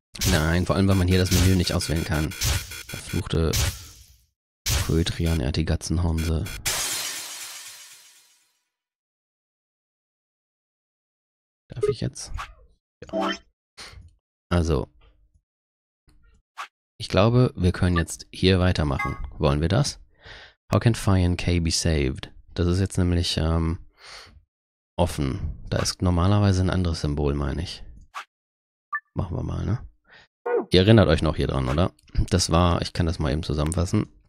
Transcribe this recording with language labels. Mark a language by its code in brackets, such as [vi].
[de] Nein, vor allem, weil man hier das Menü nicht auswählen kann. Verfluchte Poetrian, er hat die Gatzenhornse. Darf ich jetzt? Ja. Also, ich glaube, wir können jetzt hier weitermachen. Wollen wir das? [en] How can Phi and K be saved? [de] Das ist jetzt nämlich offen. Da ist normalerweise ein anderes Symbol, meine ich. Machen wir mal, ne? Ihr erinnert euch noch hier dran, oder? Das war, ich kann das mal eben zusammenfassen.